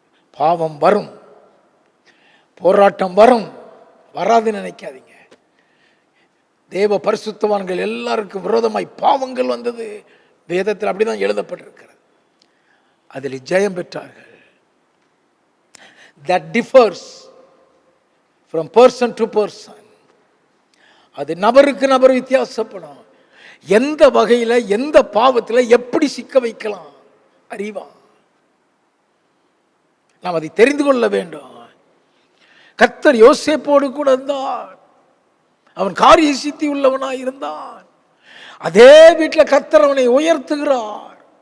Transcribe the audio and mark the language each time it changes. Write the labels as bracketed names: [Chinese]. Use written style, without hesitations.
[Tamil] பாவம் வரும், போராட்டம் வரும், வராதுன்னு நினைக்காதீங்க. தேவ பரிசுத்தவான்கள் எல்லாருக்கும் விரோதமாய் பாவங்கள் வந்தது. வேதத்தில் அப்படிதான் எழுதப்பட்டிருக்கிறது. அதில் ஜெயம் பெற்றார்கள். [English] that differs from person to person. [Tamil] அது நபருக்கு நபர் வித்தியாசப்படும். எந்த வகையில் எந்த பாவத்தில் எப்படி சிக்க வைக்கலாம் அறிவா. நாம் அதை தெரிந்து கொள்ள வேண்டும். கர்த்தர் யோசேப்போடு கூட இருந்தார். அவன் காரிய சித்தி உள்ளவனாய் இருந்தான். அதே வீட்டில் கர்த்தர் அவனை உயர்த்துகிறார்.